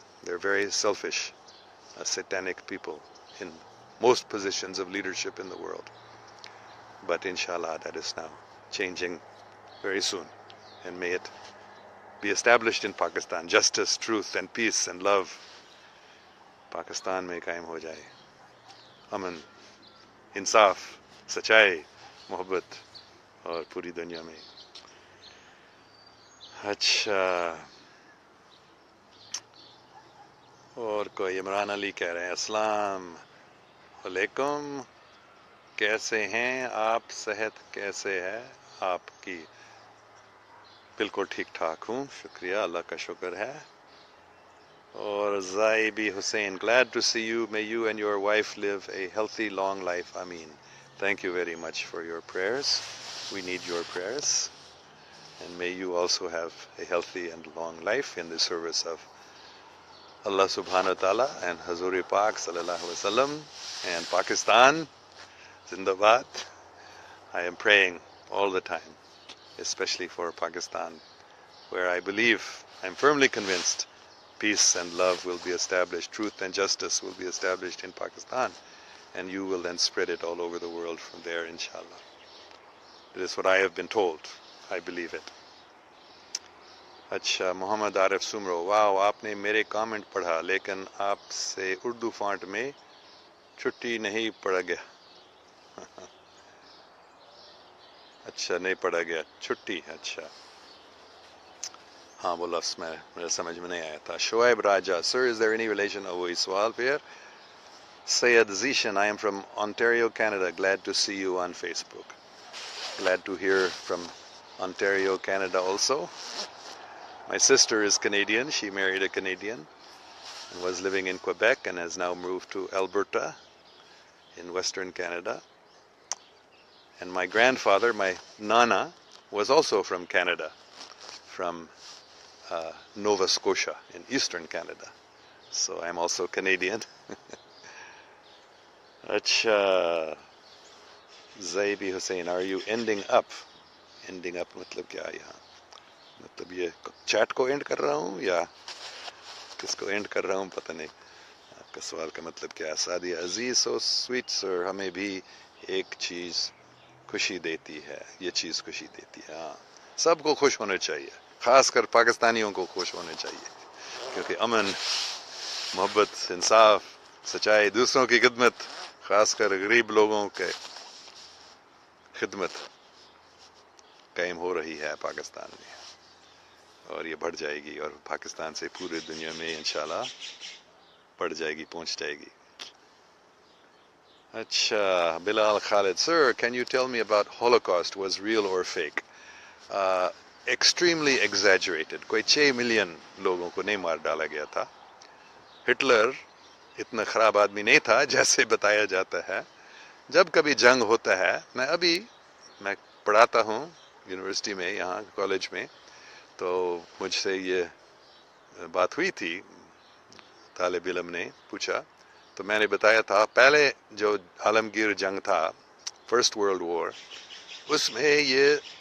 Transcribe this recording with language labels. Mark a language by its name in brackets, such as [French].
[English] They're very selfish, satanic people in most positions of leadership in the world. But inshallah, that is now changing very soon. And may it be established in Pakistan. Justice, truth and peace and love [Urdu] Pakistan میں قائم ہو جائے. امن, انصاف, سچائی, محبت, اور پوری دنیا میں. اچھا, اور کوئی عمران علی کہہ رہے ہیں, السلام علیکم, کیسے ہیں آپ, صحت کیسے ہے آپ کی؟ بالکل ٹھیک ٹھاک ہوں، شکریہ، اللہ کا شکر ہے. [English] اور Zaibi Hussain, glad to see you. May you and your wife live a healthy, long life. Ameen. Thank you very much for your prayers. We need your prayers. And may you also have a healthy and long life in the service of Allah subhanahu wa ta'ala and Hazur Pak sallallahu alaihi wasallam and Pakistan. Zindabad. I am praying all the time, especially for Pakistan, where I believe, I'm firmly convinced, peace and love will be established, truth and justice will be established in Pakistan, and you will then spread it all over the world from there, inshallah. This is what I have been told. I believe it. [Urdu] اچھا, محمد عارف سمرو, واو, آپ نے میرے comment پڑھا لیکن آپ سے Urdu font میں چھٹی نہیں پڑھا گیا. اچھا, نہیں پڑھا گیا چھٹی. اچھا, ہاں وہ لفظ میرے سمجھ میں نہیں آیا تھا. [English] Shoaib Raja, sir, is there any relation of [Urdu] وہی سوال پھر. [English] Sayed Zishan, I am from Ontario, Canada. Glad to see you on Facebook. Glad to hear from Ontario, Canada also. My sister is Canadian. She married a Canadian and was living in Quebec and has now moved to Alberta in Western Canada. And my grandfather, my Nana, was also from Canada, from Nova Scotia in Eastern Canada. So I'm also Canadian. Acha, Zaibi Hussain, are you ending up? [Urdu] Ending up matlab kya yahan? مطلب یہ chat کو and کر رہا ہوں یا کس کو and کر رہا ہوں پتہ نہیں. آپ کا سوال کا مطلب کیا ہے؟ سعدیہ عزیز, [English] so sweet sir, [Urdu] ہمیں بھی ایک چیز خوشی دیتی ہے, یہ چیز خوشی دیتی ہے. ہاں, سب کو خوش ہونا چاہیے, خاص کر پاکستانیوں کو خوش ہونا چاہیے, کیونکہ امن, محبت, انصاف, سچائی, دوسروں کی خدمت, خاص کر غریب لوگوں کے خدمت قائم ہو رہی ہے پاکستان میں, اور یہ بڑھ جائے گی, اور پاکستان سے پورے دنیا میں انشاءاللہ بڑھ جائے گی, پہنچ جائے گی. [English] اچھا, Bilal Khalid, sir, can you tell me about Holocaust was real or fake? Extremely exaggerated. [Urdu] کوئی 6 ملین لوگوں کو نہیں مار ڈالا گیا تھا. ہٹلر اتنا خراب آدمی نہیں تھا جیسے بتایا جاتا ہے. جب کبھی جنگ ہوتا ہے, میں پڑھاتا ہوں یونیورسٹی میں, یہاں کالج میں, تو مجھ سے یہ بات ہوئی تھی, طالب علم نے پوچھا, تو میں نے بتایا تھا پہلے جو عالمگیر جنگ تھا, فرسٹ ورلڈ وار, اس میں یہ